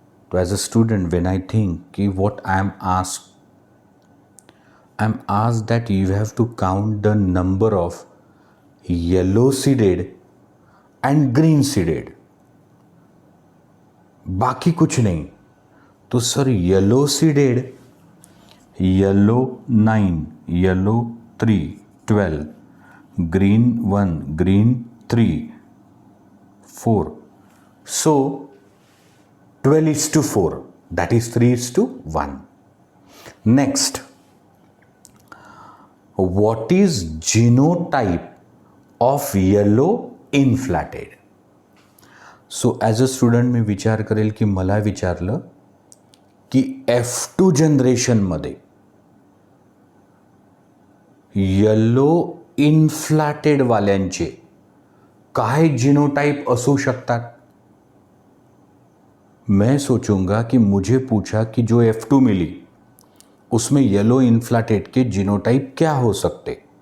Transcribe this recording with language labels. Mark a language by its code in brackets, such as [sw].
[en] So as a student, when I think what I am asked that you have to count the number of yellow seeded and green seeded, [hi] बाकी कुछ नहीं. तो sir yellow seeded, yellow 9, yellow 3, 12, green 1, green 3, 4. [en] So 12:4, that is 3:1. Next, what is genotype of yellow inflated. So as a student [mr] मी विचार करेल की मला विचारलं की F2 जनरेशनमध्ये येलो इनफ्लॅटेडवाल्यांचे काय जीनोटाइप असू शकतात. [hi] मैं सोचूंगा कि मुझे पूछा कि जो F2 मिली उसमें येलो इनफ्लैटेड के जीनोटाइप क्या हो सकते.